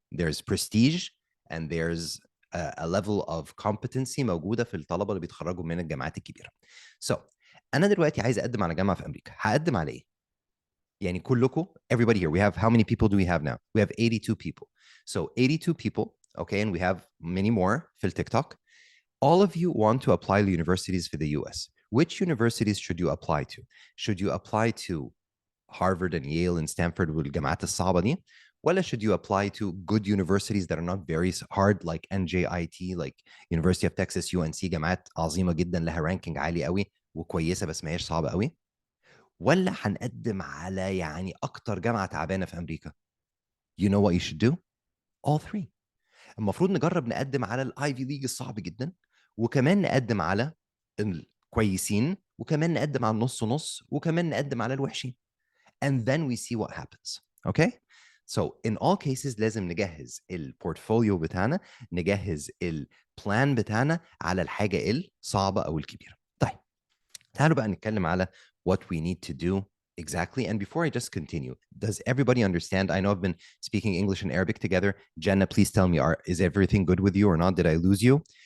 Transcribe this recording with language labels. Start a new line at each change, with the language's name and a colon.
English: There's prestige and there's a level of competency
Arabic: موجودة في الطلبة اللي بيتخرجوا من الجامعات الكبيرة. So أنا دلوقتي عايز أقدم على جامعة في أمريكا. هقدم على إيه؟ يعني كلكم,
English: everybody here, we have, how many people do we have now? We have 82 people. So 82 people, okay, and we have many more
Arabic: في التيك
English: All of you want to apply to universities for the US. Which universities should you apply to? Should you apply to Harvard and Yale and Stanford
Arabic: والجامعات الصعبة دي?
English: ولا should you apply to good universities that are not very hard like NJIT, like University of Texas, UNC,
Arabic: جامعات عظيمة جدا لها ranking عالي قوي وكويسة بس ما هيش صعبة قوي? ولا هنقدم على يعني أكتر جامعة تعبانة في أمريكا؟
English: You know what you should do? All three.
Arabic: المفروض نجرب نقدم على الايفي ليج الصعب جدا، وكمان نقدم على الكويسين، وكمان نقدم على النص نص، وكمان نقدم على الوحشين.
English: And then we see what happens. Okay?
Arabic: So in all cases لازم نجهز البورتفوليو بتاعنا، نجهز البلان بتاعنا على الحاجة الصعبة أو الكبيرة. طيب تعالوا بقى نتكلم على
English: what we need to do exactly. And before I just continue, does everybody understand? I know I've been speaking English and Arabic together. Jenna, please tell me, is everything good with you or not? Did I lose you?